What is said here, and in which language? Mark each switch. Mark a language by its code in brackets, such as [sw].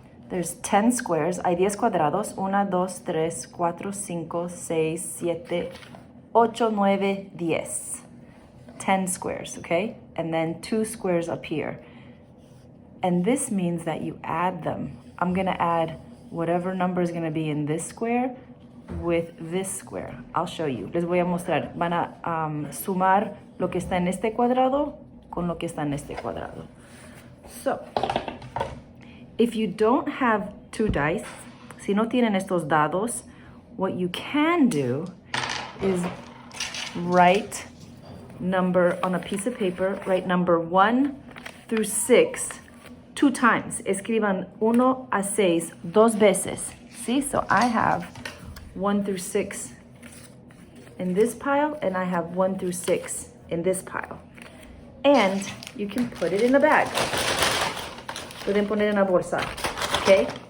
[en] There's 10 squares. [es] Hay 10 cuadrados. [en] 1, 2, 3, 4, 5, 6, 7, 8, 9, 10. 10 squares, okay? And then 2 squares up here. And this means that you add them. I'm gonna add whatever number is gonna be in this square with this square. I'll show you. [es] Les voy a mostrar. Van a sumar lo que está en este cuadrado con lo que está en este cuadrado. [en] So, if you don't have 2 dice, [es] si no tienen estos dados, [en] what you can do is write number on a piece of paper, write number 1 through 6 2 times. [es] Escriban 1 a 6 dos veces. [en] See, so I have 1 through 6 in this pile, and I have 1 through 6 in this pile. And you can put it in a bag. [es] Pueden poner en la bolsa, okay?